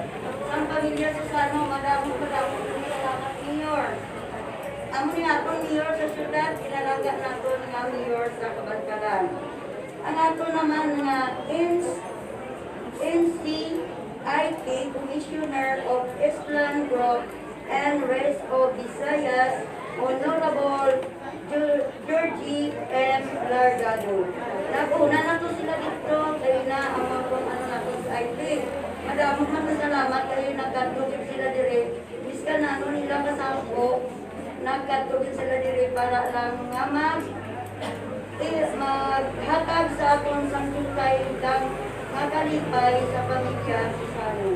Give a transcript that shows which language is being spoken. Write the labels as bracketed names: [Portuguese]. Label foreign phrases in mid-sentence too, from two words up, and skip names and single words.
[Hiligaynon] Ang pamilya Susano, madamo salamat Mayor. Amo ni atong Mayor sa syudad, kinalangga naton nga Mayor sa Kabangalan. Ang ato naman nga NCIK Commissioner of Island Group and Rest of Visayas, Honorable Georgie M. Largado. Nag-una na to sila dito, kayo na ang mga na to sa IT. Madamo man na salamat kayo nagkatugin sila dire. Miska na nila kasampo, nagkatugin sila dire para lang nga maghatag sa atong sangkutay lang makalipay sa pamilya Susano.